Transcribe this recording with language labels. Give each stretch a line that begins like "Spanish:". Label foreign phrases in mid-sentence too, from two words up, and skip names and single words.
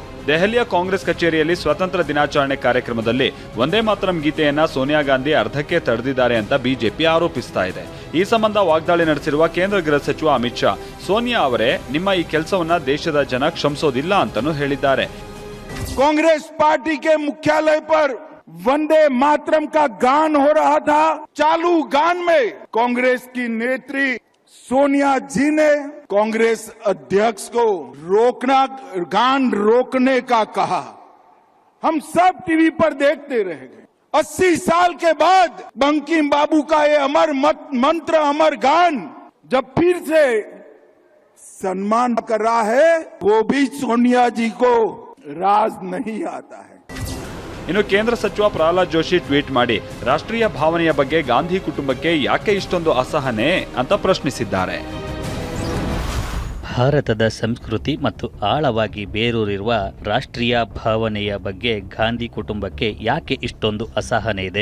Kannada: ದೆಹಲಿಯ ಕಾಂಗ್ರೆಸ್ ಕಚೇರಿಯಲ್ಲಿ ಸ್ವಾತಂತ್ರ್ಯ ದಿನಾಚರಣೆ ಕಾರ್ಯಕ್ರಮದಲ್ಲಿ ವಂದೇ ಮಾತರಂ ಗೀತೆಯನ್ನ ಸೋನಿಯಾ ಗಾಂಧಿ ಅರ್ಧಕ್ಕೆ ತಡೆದಿದ್ದಾರೆ ಅಂತ ಬಿಜೆಪಿ ಆರೋಪಿಸ್ತಾ ಇದೆ. ಈ ಸಂಬಂಧ ವಾಗ್ದಾಳಿ ನಡೆಸಿರುವ ಕೇಂದ್ರ ಗೃಹ ಸಚಿವ ಅಮಿತ್ ಶಾ, ಸೋನಿಯಾ ಅವರೇ, ನಿಮ್ಮ ಈ ಕೆಲಸವನ್ನ ದೇಶದ ಜನ ಕ್ಷಮಿಸೋದಿಲ್ಲ ಅಂತಾನೂ ಹೇಳಿದ್ದಾರೆ.
Hindi: कांग्रेस पार्टी के मुख्यालय पर वंदे मातरम का गान हो रहा था. चालू गान में कांग्रेस की नेत्री सोनिया जी ने कांग्रेस अध्यक्ष को गान रोकने का कहा. हम सब टीवी पर देखते रह गए. 80 साल के बाद बंकिम बाबू का ये अमर मंत्र, अमर गान जब फिर से सम्मान कर रहा है, वो भी सोनिया जी को राज नहीं आता है.
Kannada: ಇನ್ನು ಕೇಂದ್ರ ಸಚಿವ ಪ್ರಹ್ಲಾದ್ ಜೋಶಿ ಟ್ವೀಟ್ ಮಾಡಿ ರಾಷ್ಟ್ರೀಯ ಭಾವನೆಯ ಬಗ್ಗೆ ಗಾಂಧಿ ಕುಟುಂಬಕ್ಕೆ ಯಾಕೆ ಇಷ್ಟೊಂದು ಅಸಹನೆ ಅಂತ ಪ್ರಶ್ನಿಸಿದ್ದಾರೆ. ಭಾರತದ ಸಂಸ್ಕೃತಿ ಮತ್ತು ಆಳವಾಗಿ ಬೇರೂರಿರುವ ರಾಷ್ಟ್ರೀಯ ಭಾವನೆಯ ಬಗ್ಗೆ ಗಾಂಧಿ ಕುಟುಂಬಕ್ಕೆ ಯಾಕೆ ಇಷ್ಟೊಂದು ಅಸಹನೆ ಇದೆ?